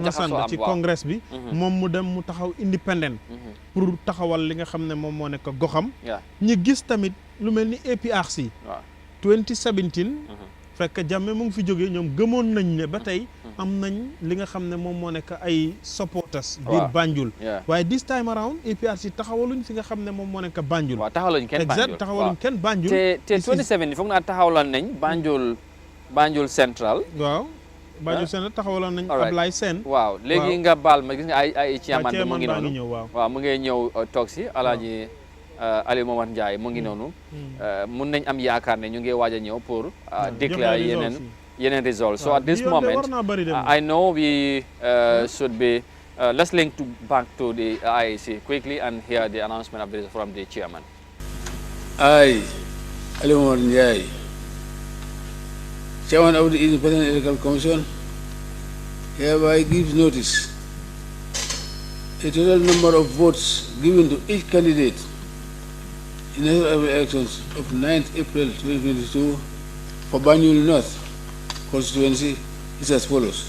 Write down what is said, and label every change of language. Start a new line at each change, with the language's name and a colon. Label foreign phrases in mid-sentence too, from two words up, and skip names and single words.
Wolof: ci congrès bi moom mu dem mu taxaw independent pour taxawal li nga xam ne moom moo nekk goxam ñi gis tamit lu mel ni APRC 2017 fekk Jammeh mu ngi fi jógee ñoom gëmoon nañ ne ba tey am nañ li nga xam ne moom moo nekk ay supporters biir Banjul waaye
English: this time around
Wolof: APRC taxawaluñ fi nga xam ne moom moo nekk Banjul taxawaluñ kenn Banjul te 27 foog naa taxawaloon nañ Banjul Central Banjul Central taxawaloon nañ Ablaye Sène waaw léegi nga baal ma gis nga ay chairman bi mu ngi noonu waaw mu ngi ñëw toog si Alaaji Aliou Momar Ndiaye mu ngi noonu mun nañ am yaakaar ne ñu ngi waaj a ñëw pour déclare yeneen results
English: so at this moment I know we should be let's link back to the IEC quickly and hear the announcement of this from the chairman. I, Aliou Momar Ndiaye, chairman of the Independent Electoral Commission, hereby gives notice a total number of votes given to each candidate in the national elections of 9th April 2022 for Banjul North constituency is as follows.